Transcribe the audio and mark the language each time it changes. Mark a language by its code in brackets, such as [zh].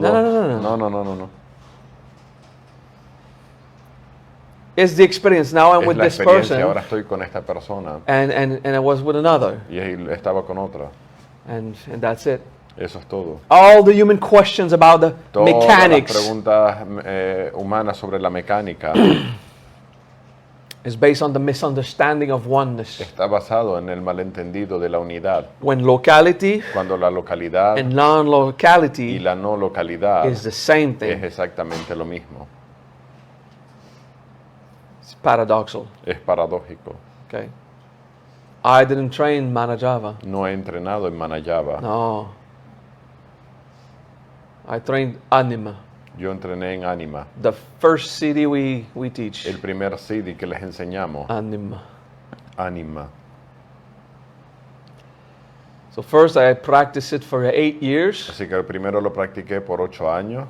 [en] No. [es] No. [en] It's the experience. Now I'm [es] Es [en] with [es] la [en] this [es] experiencia, ahora [en] person, [es] estoy con esta persona [en] and I was with another, [es] y ahí estaba con otra. [en] and that's it. [es] Eso es todo. [en] All the human questions about the [es] Todas las [en] mechanics [es] preguntas humanas sobre la mecánica [en] is based on the misunderstanding of oneness. [es] está basado en el malentendido de la unidad. [en] When locality [es] Cuando la localidad [en] and [es] y [en] non-locality [es] la no localidad [en] is the same [es] es [en] thing. [es] exactamente lo mismo. [en] It's paradoxal. [es] Es paradójico. [en] Okay. I didn't train Manajava. [es] No he entrenado en Manayava. [en] No. I trained Anima. [es] Yo entrené en Anima. [en] The first CD we teach. [es] El primer CD que les enseñamos, [en] Anima. [es] Anima. [en] So first I practiced it for 8 years, [es] Así que primero lo practiqué por 8 años,